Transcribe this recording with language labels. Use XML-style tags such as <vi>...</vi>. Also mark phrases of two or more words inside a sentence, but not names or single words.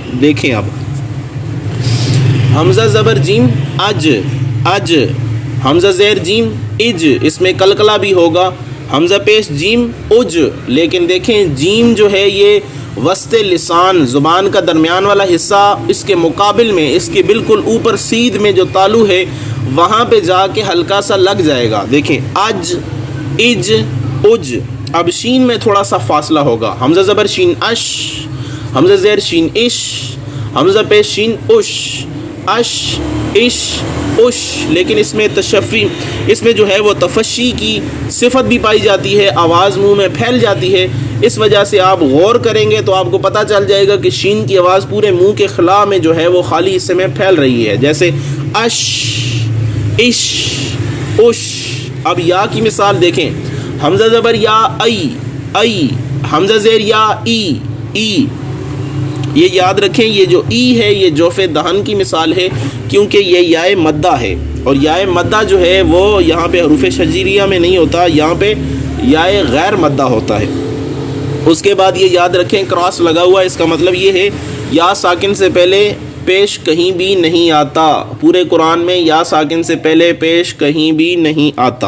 <ur>دیکھیں اب حمزہ زبر جیم اج، اج، حمزہ زیر جیم اج، اس میں قلقلہ بھی ہوگا، حمزہ پیش جیم اج، لیکن دیکھیں جیم جو ہے یہ وسط لسان زبان کا درمیان والا حصہ، اس کے مقابل میں اس کے بالکل اوپر سیدھ میں جو تالو ہے وہاں پہ جا کے ہلکا سا لگ جائے گا، دیکھیں اج، اج، اج۔ اب شین میں تھوڑا سا فاصلہ ہوگا، حمزہ زبر شین اش، حمزہ زیر شین اش، حمزہ پیش شین اش، اش، اش، اش، لیکن اس میں تشفی، اس میں جو ہے وہ تفشی کی صفت بھی پائی جاتی ہے، آواز منہ میں پھیل جاتی ہے، اس وجہ سے آپ غور کریں گے تو آپ کو پتہ چل جائے گا کہ شین کی آواز پورے منہ کے خلا میں جو ہے وہ خالی حصے میں پھیل رہی ہے، جیسے اش، اش، اش۔ اب یا کی مثال دیکھیں، حمزہ زبر یا ای، ای، حمزہ زیر یا ای، ای۔ یہ یاد رکھیں یہ جو ای ہے یہ جوف دہن کی مثال ہے کیونکہ یہ یا مدہ ہے، اور یا مدہ جو ہے وہ یہاں پہ حروف شجریہ میں نہیں ہوتا، یہاں پہ یا غیر مدہ ہوتا ہے۔ اس کے بعد یہ یاد رکھیں کراس لگا ہوا، اس کا مطلب یہ ہے یا ساکن سے پہلے پیش کہیں بھی نہیں آتا، پورے قرآن میں یا ساکن سے پہلے پیش کہیں بھی نہیں آتا۔</ur>